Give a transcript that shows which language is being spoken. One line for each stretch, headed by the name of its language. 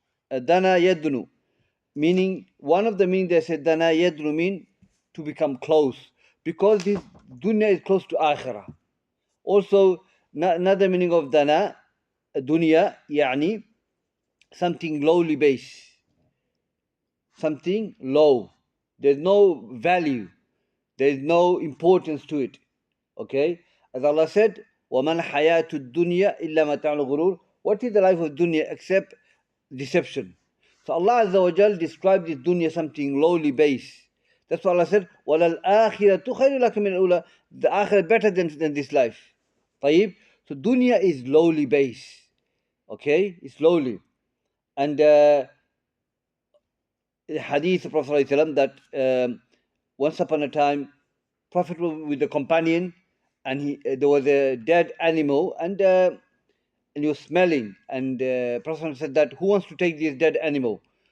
English: Dana yadnu, meaning, one of the meanings they said dana yadnu mean to become close, because this dunya is close to akhirah. Also, another meaning of dana, dunya, yani something lowly base, something low. There's no value, there's no importance to it. Okay, as Allah said,
Arabic: وَمَنْ حَيَاةُ الدُّنْيَا إِلَّا مَتَاعُ الْغُرُورِ.
English: What is the life of dunya except deception? So Allah Azza wa Jal described this dunya something lowly base. That's why Allah said,
Arabic: وَلَلْآخِرَةُ خَيْرٌ لَكَ مِنَ الْأُولَى.
English: The akhirah better than this life. طيب? So dunya is lowly base. Okay? It's lowly. And the hadith of Prophet ﷺ that once upon a time, Prophet was with a companion, and there was a dead animal, and he was smelling, and Prophet said that, who wants to take this dead animal?